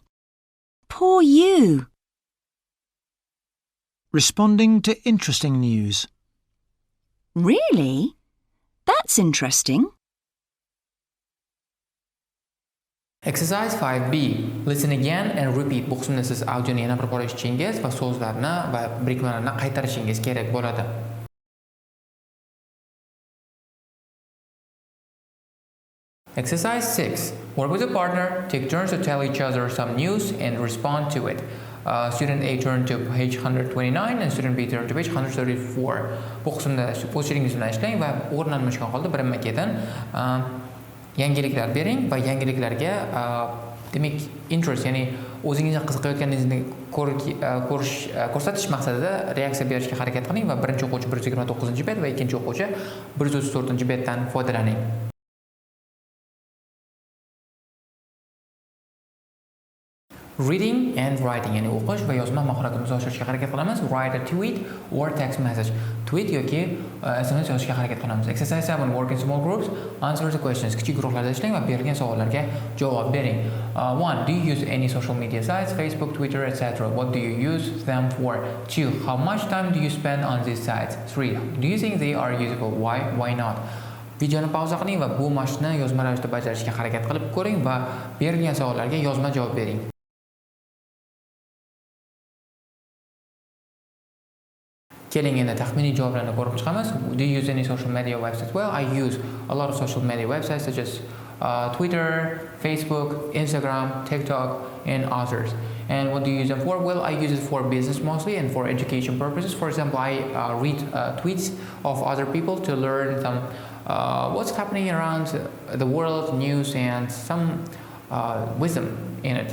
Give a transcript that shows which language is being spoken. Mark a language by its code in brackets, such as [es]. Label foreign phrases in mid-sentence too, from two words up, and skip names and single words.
[en] Poor you. Responding to interesting news. Really? That's interesting. Exercise 5B. Listen again and repeat. [uz] Bu qismda siz audioni yana bir bor eshitishingiz va so'zlarni va birikmalarni qaytarishingiz kerak bo'ladi. [en] Exercise 6. Work with a partner. Take turns to tell each other some news and respond to it. Student A turned to page 129 and student B turned to page 134. [uz] Bu qismda o'z sheringiz bilan ishlang va o'rnalmashgan holda birinma-ketin yangiliklar bering va yangiliklarga demak interest, ya'ni o'zingizni qiziqayotganingizni ko'rsatish maqsadida reaksiya berishga harakat qiling va birinchi o'quvchi 129-bet va ikkinchi o'quvchi 134-betdan foydalaning. [en] Reading and writing, [uz] ya'ni o'qish va yozma mahoratimizni oshirishga harakat qilamiz. [en] Write a tweet or text message. [uz] Tweet yoki SMS yozishga harakat qilamiz. [en] Exercise 7. Work in small groups. Answer the questions. [uz] Kichik guruhlarda ishlang va berilgan savollarga javob bering. [en] 1. Do you use any social media sites? Facebook, Twitter, etc. What do you use them for? 2. How much time do you spend on these sites? 3. Do you think they are useful? Why? Why not? [uz] Videoni pauza qiling va bu mashqni yozma ravishda bajarishga harakat qilib ko'ring va berilgan savollarga yozma javob bering. Keling endi taxminiy javoblarni ko'rib chiqamiz. [en] Do you use any social media websites? Well, I use a lot of social media websites such as Twitter, Facebook, Instagram, TikTok, and others. And what do you use them for? Well, I use it for business mostly and for education purposes. For example, I read tweets of other people to learn some what's happening around the world, news, and some wisdom in it.